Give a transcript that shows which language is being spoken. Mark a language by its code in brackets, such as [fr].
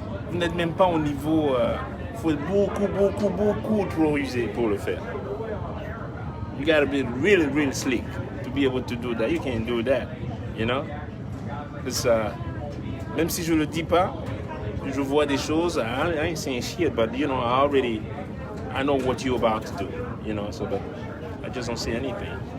[fr] Vous n'êtes même pas au niveau. Il faut être beaucoup trop rusé pour le faire. [en] You gotta be really slick to be able to do that. You can't do that, you know? [fr] Même si je le dis pas, je vois des choses. [en] I ain't saying shit, but you know, I know what you're about to do, you know? So, but I just don't say anything.